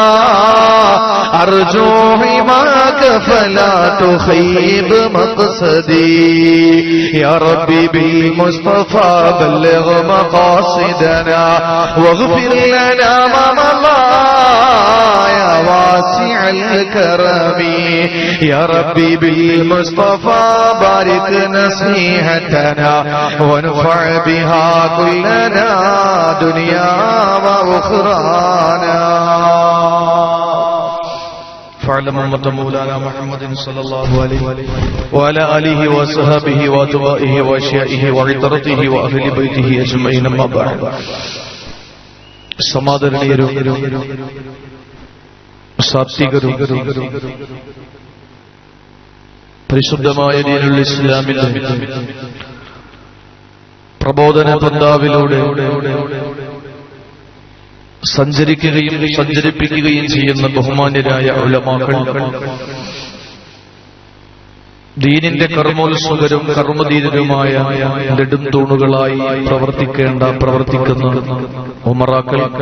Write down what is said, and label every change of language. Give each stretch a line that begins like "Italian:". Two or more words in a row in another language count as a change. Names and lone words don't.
Arabic: أرجو حماك فلا تخيب مقصدي يا ربي بالمصطفى بلغ مقاصدنا واغفر لنا ما مضى يا واسع الكرم يا ربي بالمصطفى بارك نصيحتنا وانفع بها كلنا دنيا وأخرانا فاعلم أمة مولانا محمد صلى الله عليه وعلى آله وصحبه وأتباعه وأشيائه وعطرته وأهل بيته أجمعين أما بعد
Malayalam: സമാദരണീയരും സാത്വികരും പരിശുദ്ധമായ ദീനുൽ ഇസ്ലാമിൽ പ്രബോധന പന്ഥാവിലൂടെ സഞ്ചരിക്കുകയും സഞ്ചരിപ്പിക്കുകയും ചെയ്യുന്ന ബഹുമാന്യരായ ഉലമാക്കൾ, ദീനിന്റെ കർമ്മോത്സുകരും കർമ്മധീരരുമായ നെടുംതൂണുകളായി പ്രവർത്തിക്കുന്ന ഉമറാക്കൾ,